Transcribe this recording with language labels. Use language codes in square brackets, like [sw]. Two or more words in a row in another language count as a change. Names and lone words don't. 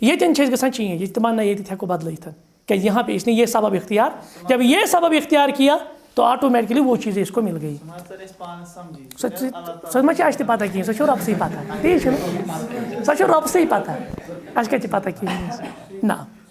[ks] ییٚتٮ۪ن چھِ أسۍ گژھان چینج. یہِ دپان نہ ییٚتٮ۪تھ ہٮ۪کو بدلٲیِتھ کیٛازِ [ur] یہاں پہ اس نے یہ سبب اختیار. جب یہ سبب اختیار کیا تو آٹومیٹکلی وہ چیزیں اس کو مل گئی. [ks] سو ما چھِ پتہ کِہیٖنۍ. سۄ چھو رۄب سٕے پتہ. تی چھُنہ سۄ چھو رۄب سٕے پتہ. اَسہِ کَتہِ چھِ پتہ کِہیٖنۍ. نہ